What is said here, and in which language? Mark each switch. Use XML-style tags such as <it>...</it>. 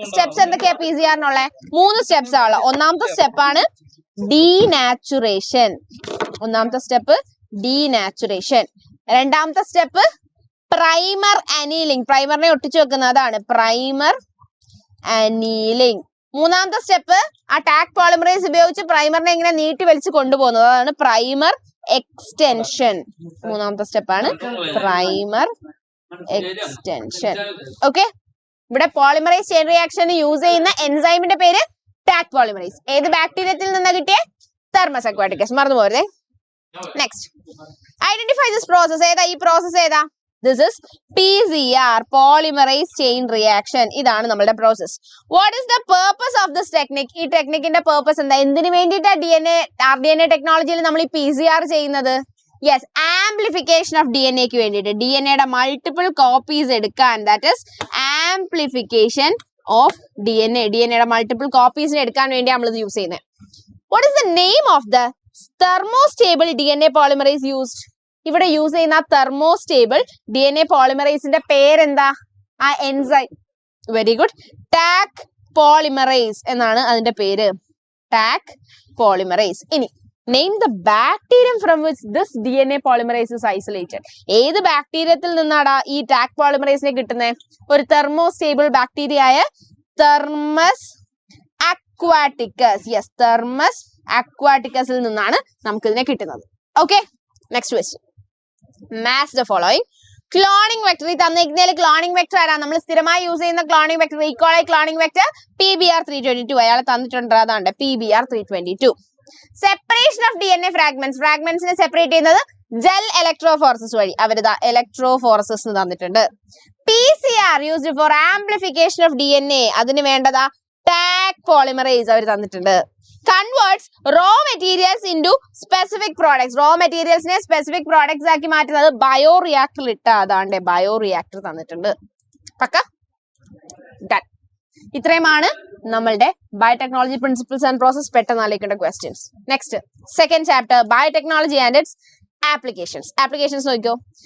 <ml>Steps എന്തൊക്കെയാ PCR നുള്ള? 3 steps ആണ്. ഒന്നാമത്തെ സ്റ്റെപ്പ് ആണ് denaturation. ഒന്നാമത്തെ സ്റ്റെപ്പ് denaturation. രണ്ടാമത്തെ step primer annealing. Primer ne ഒട്ടിച്ചു വെക്കുന്നതാണ് primer annealing. മൂന്നാമത്തെ സ്റ്റെപ്പ് ആ ടാഗ് പോളിമറേസ് ഉപയോഗിച്ച് പ്രൈമറിനെ ഇങ്ങനെ നീട്ടി വലിച്ചു കൊണ്ടുപോകുന്നത് അതാണ് പ്രൈമർ എക്സ്റ്റൻഷൻ. മൂന്നാമത്തെ സ്റ്റെപ്പ് ആണ് പ്രൈമർ എക്സ്റ്റൻഷൻ. ഓക്കെ ഇവിടെ പോളിമറൈസ് ചെയിൻ റിയാക്ഷന് യൂസ് ചെയ്യുന്ന എൻസൈമിന്റെ പേര് ടാഗ് പോളിമറൈസ്. ഏത് ബാക്ടീരിയത്തിൽ നിന്ന് കിട്ടിയ തെർമസ് അക്വാറ്റിക്കസ് മറന്നു പോരുതേ.</ml> <en>Next identify this process.</en> <ml>ഏതാ ഈ പ്രോസസ് ഏതാ?</ml> <en>This is PCR, polymerase chain reaction.</en> <ml>ഇതാണ് നമ്മുടെ process.</ml> <en>What is the purpose of this technique?</en> <ml>ഈ ടെക്നിക്കിന്റെ purpose എന്താ? എന്തിനു വേണ്ടിയിട്ടാ RDNA ടെക്നോളജിയിൽ നമ്മൾ ഈ PCR ചെയ്യുന്നത്? Yes,</ml> <en>amplification of DNA</en> <ml>ക്ക് വേണ്ടിയിട്ട്. DNA യുടെ multiple copies എടുക്കാൻ.</ml> <en>That is amplification of DNA.</en> <ml>DNA യുടെ multiple copies എടുക്കാൻ വേണ്ടി നമ്മൾ ഇത് യൂസ് ചെയ്യുന്നത്.</ml> <en>What is the name of the thermostable DNA polymerase used?</en> <ml>ഇവിടെ യൂസ് ചെയ്യുന്ന തെർമോസ്റ്റേബിൾ DNA പോളിമറൈസിന്റെ പേരെന്താ? ആ enzyme very good tag polymerise എന്നാണ് അതിന്റെ പേര്.</ml> <en>Taq polymerase. ഇനി name the bacterium from which this DNA polymerase is isolated.</en> <ml>ഏത് ബാക്ടീരിയത്തിൽ നിന്നാടാ ഈ ടാഗ് പോളിമറൈസിനെ കിട്ടുന്നത്? ഒരു തെർമോസ്റ്റേബിൾ ബാക്ടീരിയ ആയ തെർമസ് അക്വാറ്റിക്കസ്. യെസ് തെർമസ് അക്വാറ്റിക്കസിൽ നിന്നാണ് നമുക്ക് ഇതിനെ കിട്ടുന്നത്.</ml> <en>Okay next question. Match the following. Cloning vector.</en> <ml>ഈ തന്നിരിക്കുന്നതിൽ ക്ലോണിംഗ് വെക്ടർ ആരാ? നമ്മൾ സ്ഥിരമായി യൂസ് ചെയ്യുന്ന cloning vector equally cloning vector PBr322. അയാൾ തന്നിട്ടുണ്ട് അതാണ് PBr322.</ml> <en>Separation of DNA fragments.</en> <ml>ഫ്രാഗ്മെന്റ്സിനെ separate ചെയ്യുന്നത് ജെൽ ഇലക്ട്രോഫോറസിസ് വഴി. അവരിതാ ഇലക്ട്രോഫോറസിസ് തന്നിട്ടുണ്ട്.</ml> <en>PCR used for amplification of DNA.</en> <ml>അതിന് വേണ്ടതാ ടാഗ് പോളിമറേസ് അവർ തന്നിട്ടുണ്ട്.</ml> <en>Converts raw materials into specific products.</en> <ml>Raw materials ne specific products ആക്കി മാറ്റുന്നത് ബയോറിയാക്ടറിൽ ഇട്ട അതാണ്ട് ബയോറിയാക്ടർ തന്നിട്ടുണ്ട്. പക്ക ഡൺ. ഇത്രയുമാണ് നമ്മളുടെ ബയോടെക്നോളജി പ്രിൻസിപ്പിൾസ് ആൻഡ് പ്രോസസ്. പെട്ടെന്ന് ആലോചിക്കേണ്ട questions. Next second chapter biotechnology and its applications. Applications നോക്കിയോ.</ml>